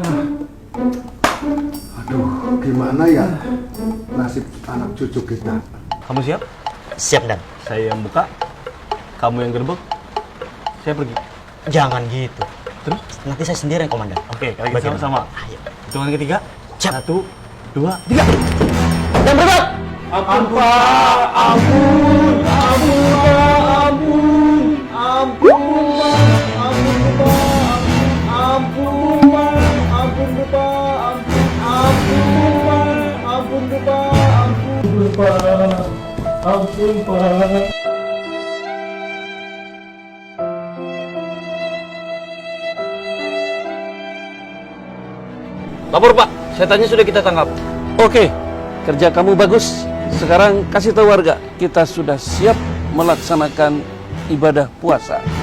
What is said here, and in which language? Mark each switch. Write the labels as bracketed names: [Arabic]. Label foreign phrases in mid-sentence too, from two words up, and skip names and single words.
[Indonesian] Aduh, gimana ya nasib anak cucu kita? Kamu siap? Siap dan. Saya yang buka. Kamu yang gerbek. Saya pergi. Jangan gitu. Terus? Nanti saya sendiri yang komandan. Oke, kalau gitu Bagaimana? sama. Ayo. Hitungan ketiga. Siap. 1, 2, 3. Dan bergerak. Ampun Pak, ampun, ampun Pak, ampun, ampun Pak, ampun Pak, ampun Pak, ampun Pak, ampun Pak, ampun Pak, ampun Pak, ampun Pak. Lapor Pak, setannya sudah kita tangkap. Oke, kerja kamu bagus. Sekarang kasih tahu warga, kita sudah siap melaksanakan ibadah puasa.